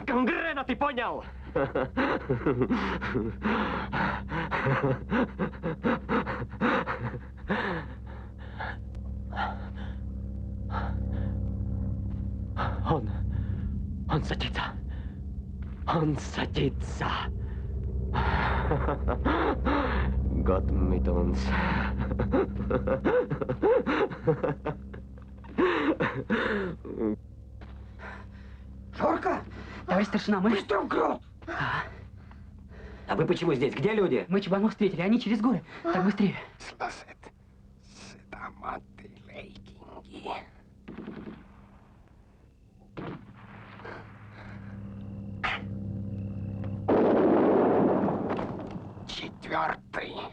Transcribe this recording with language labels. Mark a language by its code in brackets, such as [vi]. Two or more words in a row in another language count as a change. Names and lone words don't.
[ru] Гангрена, ты понял? Он садится. Он садится. [de] Gott mit uns. [ru] Жорка! Товарищ старшина, мы... Быстро в грот! А вы почему здесь? Где люди? Мы чебанов встретили, они через горы. Так быстрее. Четвертый.